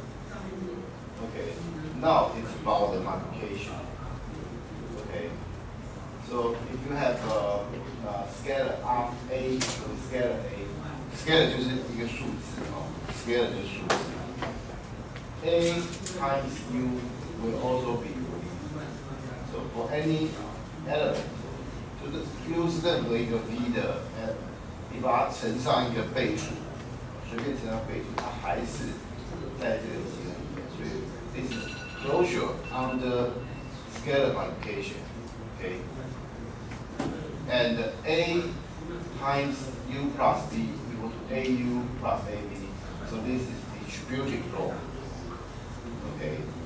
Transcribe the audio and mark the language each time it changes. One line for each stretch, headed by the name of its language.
English: Okay. Now it's about the multiplication. Okay. So if you have a scalar of A with scalar A，scalar
Chinese: 就是一个数字哦
English: ，scalar
Chinese: 就是数字。
English: A times U will also be V. So for any element，
Chinese: 就是 U 是任何一个 V 的 element， 你把它乘上一个倍数，随便乘上倍数，它还是在这个集合里面。所以
English: this is closure under scalar multiplication. Okay. And A times U plus B equal to AU plus AB. So this is distributive law. Okay.